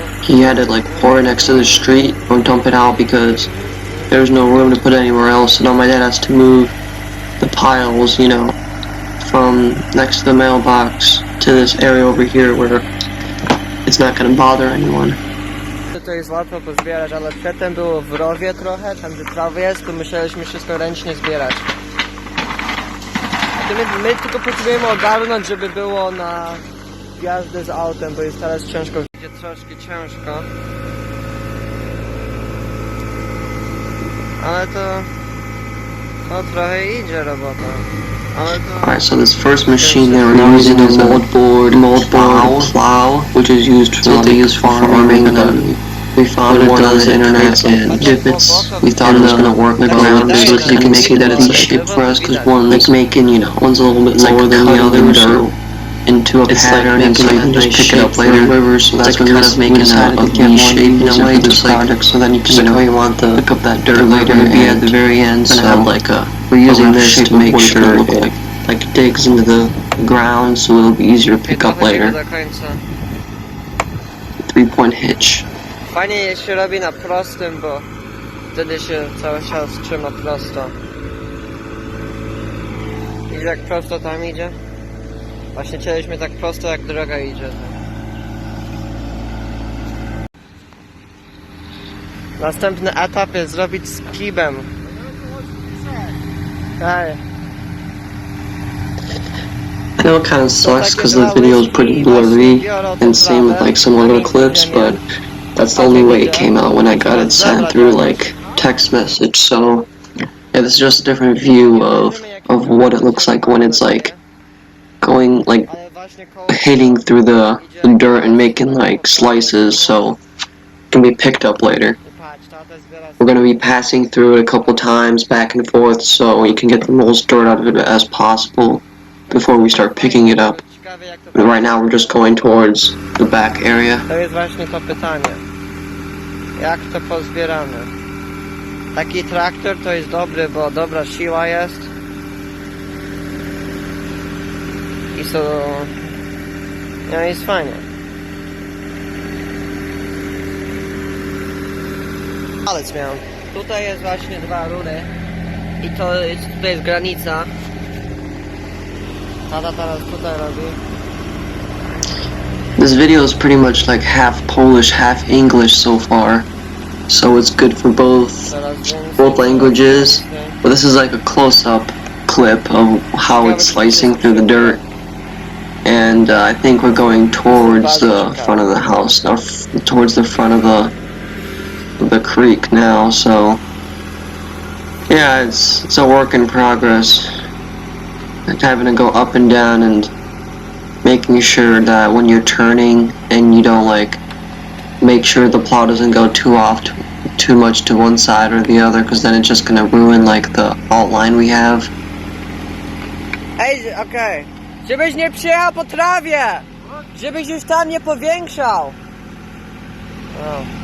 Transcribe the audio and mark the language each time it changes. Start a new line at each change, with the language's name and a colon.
English: He had to like pour it next to the street or dump it out because there was no room to put it anywhere else. So now my dad has to move the piles, you know, from next to the mailbox to this area over here where it's not going to bother anyone.
Polish: To jest łatwo pozbierać, ale przedtem było w rowie trochę, tam gdzie trawy jest, to musieliśmy wszystko ręcznie zbierać. My tylko potrzebujemy ogarnąć, żeby było na jazdę z autem, bo jest teraz ciężko. Idzie troszkę ciężko. Ale to trochę idzie robota.
English: Alright, so this first machine they were using is a moldboard plow, which is used for what they use for farming. We found one on the internet and divots. We thought it was going to work the ground, so as you can see that it's shaped for us because one's making, you know, one's a little bit lower than the other, so into a pattern, and so you can just pick it up later. So that's kind of making a V shape in a way to this project, so then you can know you want to pick up that dirt later and be at the very end. So we're using this to make sure it like digs into the ground, so it'll be easier to pick up later. 3-point hitch.
Polish: Fajnie się robi na prostym, bo wtedy się cały czas trzyma prosto. Widzisz jak prosto tam idzie? Właśnie chcieliśmy tak prosto jak droga idzie. Następny etap jest zrobić z kibem. Hej.
English: I know it kind of sucks because the video is pretty blurry and same with like some other clips, but that's the only way it came out when I got it sent through like text message. So yeah, this is just a different view of what it looks like when it's like going like hitting through the dirt and making like slices, so it can be picked up later. We're going to be passing through it a couple times back and forth so you can get the most dirt out of it as possible before we start picking it up. But right now we're just going towards the back area.
Polish: To jest właśnie to pytanie. Jak to pozbieramy? Taki traktor to jest dobry, bo dobra siła jest. I so... No jest fajnie. Palec miałem. Tutaj jest właśnie 2 rury. I to jest, tutaj jest granica. Tata teraz tutaj robi.
English: This video is pretty much like half Polish, half English so far. So it's good for both languages. But this is like a close-up clip of how it's slicing through the dirt. And I think we're going towards the front of the house, or towards the front of the creek now. So yeah, it's a work in progress. Like having to go up and down and making sure that when you're turning and you don't like make sure the plow doesn't go too much to one side or the other, because then it's just gonna ruin like the outline we have.
Polish: Ej, okej. Żebyś nie przyjechał po trawie! Żebyś już tam nie powiększał! O.